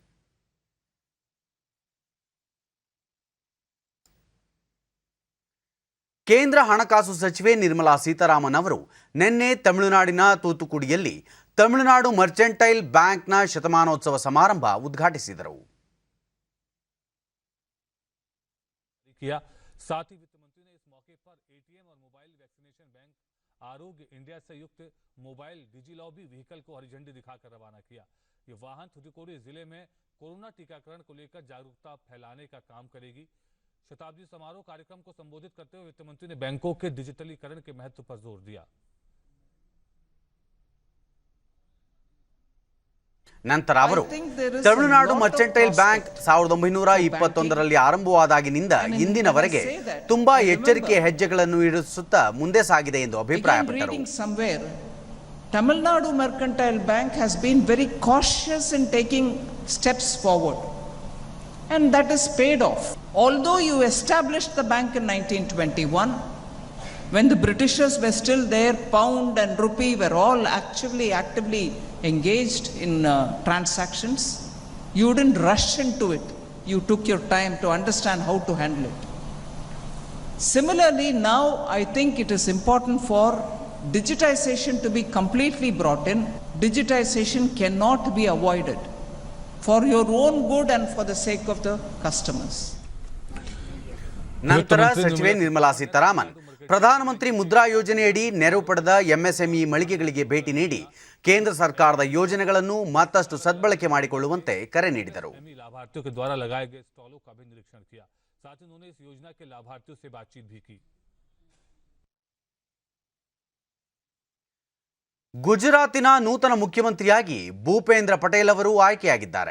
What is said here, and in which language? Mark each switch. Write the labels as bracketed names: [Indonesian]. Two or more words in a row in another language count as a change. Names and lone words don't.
[Kannada] ಕೇಂದ್ರ ಹಣಕಾಸು ಸಚಿವೆ ನಿರ್ಮಲಾ ಸೀತಾರಾಮನ್ ಅವರು ನಿನ್ನೆ ತಮಿಳುನಾಡಿನ ತೂತುಕುಡಿಯಲ್ಲಿ ತಮಿಳುನಾಡು ಮರ್ಚೆಂಟೈಲ್ ಬ್ಯಾಂಕ್ನ ಶತಮಾನೋತ್ಸವ ಸಮಾರಂಭ ಉದ್ಘಾಟಿಸಿದರು. [Hindi] साथ ही वित्त मंत्री ने इस मौके पर एटीएम और [English] mobile vaccination bank [Hindi] आरोग्य इंडिया से युक्त [English] mobile DigiLobby vehicle [Hindi] को हरी झंडी दिखाकर रवाना किया। ये वाहन थूथुकुडी जिले में कोरोना टीकाकरण को लेकर जागरूकता फैलाने का काम करेगी। शताब्दी समारोह कार्यक्रम को संबोधित करते हुए वित्त मंत्री ने बैंकों के डिजिटलीकरण के महत्व पर जोर दिया। [Kannada] ನಂತರ ಅವರು ತಮಿಳುನಾಡು ಮರ್ಚೆಂಟೈಲ್ ಬ್ಯಾಂಕ್ 1921ರಲ್ಲಿ ಆರಂಭವಾದಾಗಿನಿಂದ ಇಂದಿನವರೆಗೆ ತುಂಬಾ ಎಚ್ಚರಿಕೆಯ ಹೆಜ್ಜೆಗಳನ್ನು ಇರಿಸುತ್ತಾ ಮುಂದೆ ಸಾಗಿದೆ ಎಂದು ಅಭಿಪ್ರಾಯಪಟ್ಟರು. [English] Tamil Nadu Mercantile Bank has been very cautious in taking steps forward, and that is paid off. Although you established the bank in 1921, when the Britishers were still there, pound and rupee were all actively engaged in transactions, you didn't rush into it. You took your time to understand how to handle it. Similarly, now I think it is important for digitization to be completely brought in. Digitization cannot be avoided for your own good and for the sake of the customers. [Kannada] ನಂತರ ಸಚಿವೆ ನಿರ್ಮಲಾ ಸೀತಾರಾಮನ್ ಪ್ರಧಾನಮಂತ್ರಿ ಮುದ್ರಾ ಯೋಜನೆಯಡಿ ನೆರವು ಪಡೆದ ಎಂಎಸ್ಎಂಇ ಮಳಿಗೆಗಳಿಗೆ ಭೇಟಿ ನೀಡಿ ಕೇಂದ್ರ ಸರ್ಕಾರದ ಯೋಜನೆಗಳನ್ನು ಮತ್ತಷ್ಟು ಸದ್ಬಳಕೆ ಮಾಡಿಕೊಳ್ಳುವಂತೆ ಕರೆ ನೀಡಿದರು. [Hindi] लाभार्थियों के द्वारा लगाए गए स्टॉलों का भी निरीक्षण किया। साथ ही उन्होंने इस योजना के लाभार्थियों से बातचीत भी की। [Kannada] ಗುಜರಾತಿನ ನೂತನ ಮುಖ್ಯಮಂತ್ರಿಯಾಗಿ ಭೂಪೇಂದ್ರ ಪಟೇಲ್ ಅವರು ಆಯ್ಕೆಯಾಗಿದ್ದಾರೆ.